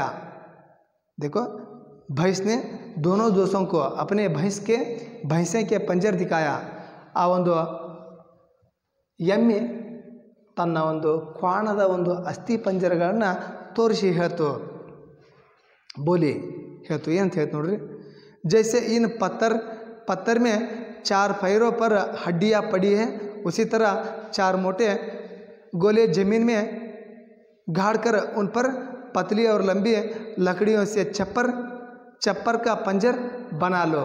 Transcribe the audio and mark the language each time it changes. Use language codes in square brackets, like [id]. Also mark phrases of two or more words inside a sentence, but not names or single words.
[hi] देखो भैंस ने दोनों दोस्तों को अपने भैंसे के पंजर दिखाया. [kn] ಆ ಒಂದು ಎಮ್ಮೆ ತನ್ನ ಒಂದು ಕ್ವಾಣದ ಒಂದು ಅಸ್ಥಿ ಪಂಜರಗಳನ್ನು ತೋರಿಸಿ ಹೇಳ್ತು, ಬೋಲಿ ಹೇಳ್ತು. ಏನಂತ ಹೇಳ್ತು ನೋಡ್ರಿ. [hi] जैसे इन पत्थर में 4 पैरों पर हड्डियाँ पड़ी है, उसी तरह 4 मोटे गोले ज़मीन में गाड़ कर उन पर पतली और लंबी लकड़ियों से चप्पर का पंजर बना लो.